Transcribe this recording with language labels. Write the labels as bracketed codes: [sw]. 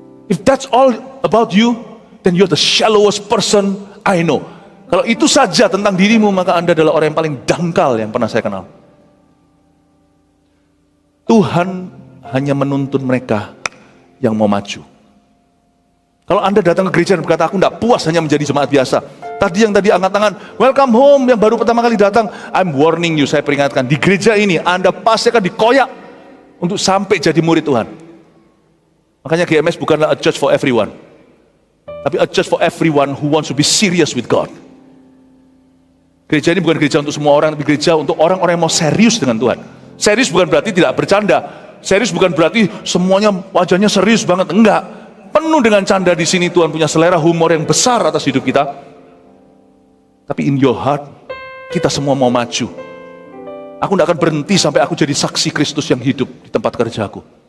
[en] If that's all about you, then you're the shallowest person I know. [id] Kalau itu saja tentang dirimu, maka Anda adalah orang yang paling dangkal yang pernah saya kenal. Tuhan hanya menuntun mereka yang mau maju. Kalau Anda datang ke gereja dan berkata, aku tidak puas hanya menjadi jemaat biasa. Tadi angkat tangan, welcome home, yang baru pertama kali datang. I'm warning you, saya peringatkan, di gereja ini Anda pasti akan dikoyak untuk sampai jadi murid Tuhan. [en] Makanya GMS bukanlah a church for everyone, tapi a church for everyone who wants to be serious with God. [id] Gereja ini bukan gereja untuk semua orang, tapi gereja untuk orang-orang yang mau serius dengan Tuhan. Serius bukan berarti tidak bercanda. Serius bukan berarti semuanya wajahnya serius banget. Enggak. Penuh dengan canda di sini. Tuhan punya selera humor yang besar atas hidup kita. Tapi in your heart, kita semua mau maju. Aku tidak akan berhenti sampai aku jadi saksi Kristus yang hidup di tempat kerjaku.